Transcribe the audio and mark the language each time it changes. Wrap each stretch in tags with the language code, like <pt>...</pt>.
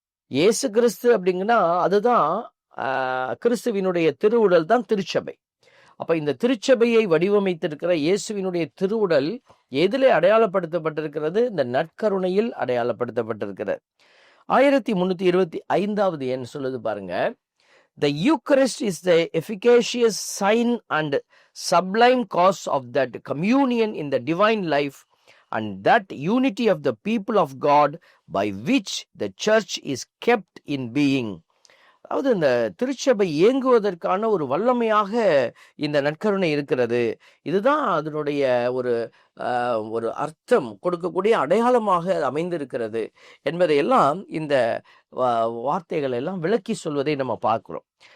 <ta>இயேசு கிறிஸ்து அப்படிங்கன்னா அதுதான் கிறிஸ்துவினுடைய திருவுடல் தான் திருச்சபை. அப்ப இந்த திருச்சபையை வடிவமைத்திருக்கிற இயேசுவினுடைய திருவுடல் எதிலே அடையாளப்படுத்தப்பட்டிருக்கிறது? இந்த நற்கருணையில் அடையாளப்படுத்தப்பட்டிருக்கிறது. 1325வது எண் சொல்லுது பாருங்க.</ta> <en>The Eucharist is the efficacious sign and sublime cause of that communion in the divine life and that unity of the people of God by which the church is kept in being.</en> <ta>அதாவது இந்த திருச்சபை இயங்குவதற்கான ஒரு வல்லமையாக இந்த நற்கருணை இருக்கிறது. இதுதான் அதனுடைய ஒரு அர்த்தம் கொடுக்கக்கூடிய அடையாளமாக அமைந்திருக்கிறது என்பதையெல்லாம் இந்த வார்த்தைகள் எல்லாம் விளக்கி சொல்வதை நம்ம பார்க்கிறோம்.</ta>